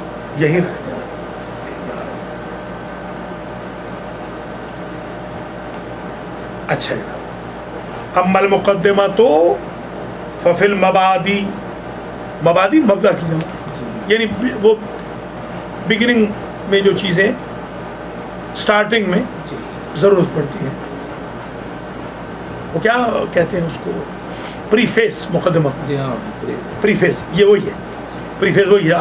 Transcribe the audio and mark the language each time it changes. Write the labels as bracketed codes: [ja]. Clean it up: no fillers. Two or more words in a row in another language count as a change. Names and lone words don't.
[ur] یہی رکھ دینا. اچھا جناب. [ar] اما المقدمہ [ur] تو [ar] ففل مبادی، [ur] مبادی مبدا کی جمع، یعنی وہ بگننگ میں جو چیزیں سٹارٹنگ میں ضرورت پڑتی ہیں، وہ کیا کہتے ہیں اس کو، پریفیس. مقدمہ پریفیس یہ وہی ہے. پریفیس وہی ہے.